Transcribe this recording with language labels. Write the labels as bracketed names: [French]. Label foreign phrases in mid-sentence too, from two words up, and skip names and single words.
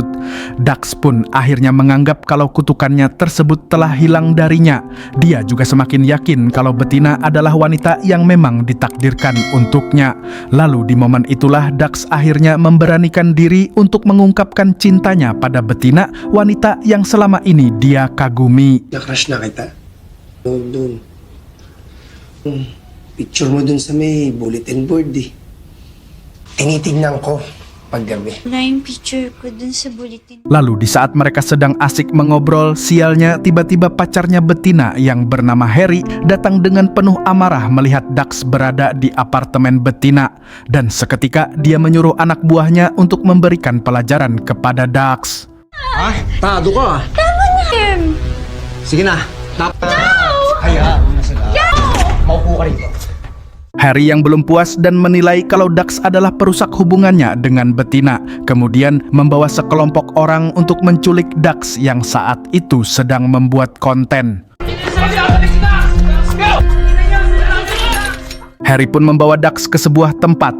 [Indonesian] Dax pun akhirnya menganggap kalau kutukannya tersebut telah hilang darinya. Dia juga semakin yakin kalau betina adalah wanita yang memang ditakdirkan untuknya. Lalu di momen itulah Dax akhirnya memberanikan diri untuk mengungkapkan cintanya pada betina, wanita yang selama ini dia kagumi. [Filipino] Na-crush na kita. Doon. Picture mo dun sa may bulletin board eh. Tinitignan ko paggabi. Wala yung picture ko dun sa bulletin. [Indonesian] Lalu di saat mereka sedang asik mengobrol, sialnya tiba-tiba pacarnya betina yang bernama Harry datang dengan penuh amarah melihat Dax berada di apartemen betina. Dan seketika dia menyuruh anak buahnya untuk memberikan pelajaran kepada Dax. [Filipino] Tado ka. Tama na him! Sige na. Maupo ka rito. [Indonesian] Harry yang belum puas dan menilai kalau Dax adalah perusak hubungannya dengan betina, kemudian membawa sekelompok orang untuk menculik Dax yang saat itu sedang membuat konten. Harry pun membawa Dax ke sebuah tempat.